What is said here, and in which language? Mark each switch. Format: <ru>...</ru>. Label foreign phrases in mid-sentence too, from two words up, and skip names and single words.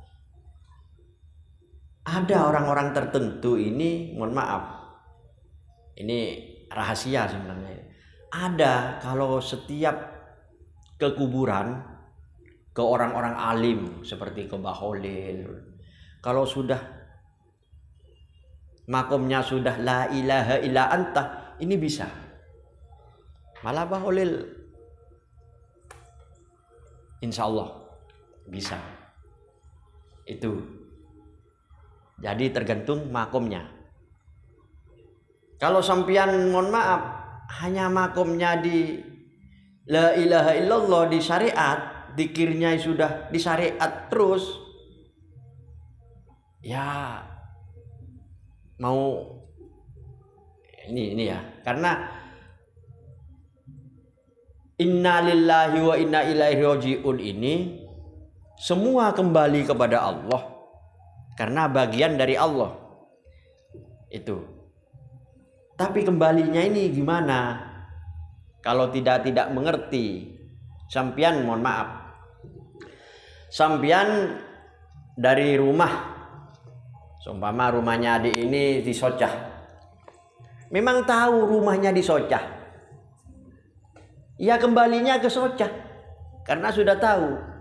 <id>Ada orang-orang tertentu ini, mohon maaf, ini rahasia sebenarnya. Ada kalau setiap ke kuburan, ke orang-orang alim seperti ke Mbah Holil, kalau sudah makomnya sudah</id> <ar>لا إله إلا أنت,</ar> <id>ini bisa. Malah Mbah Holil</id> <ar>إن شاء الله</ar> <id>bisa. Itu. Jadi tergantung makomnya. Kalau sampean mohon maaf hanya makomnya di</id> <ar>لا إله إلا الله</ar> <id>di syariat, zikirnya sudah di syariat terus, ya mau ini ya, karena</id> <ar>إنا لله وإنا إليه راجعون</ar> <id>ini semua kembali kepada Allah karena bagian dari Allah itu. Tapi kembalinya ini gimana? Kalau tidak mengerti, sampean mohon maaf, sampean dari rumah, seumpama rumahnya adik ini di Socah, memang tahu rumahnya di Socah, ya kembalinya ke Socah karena sudah tahu.</id>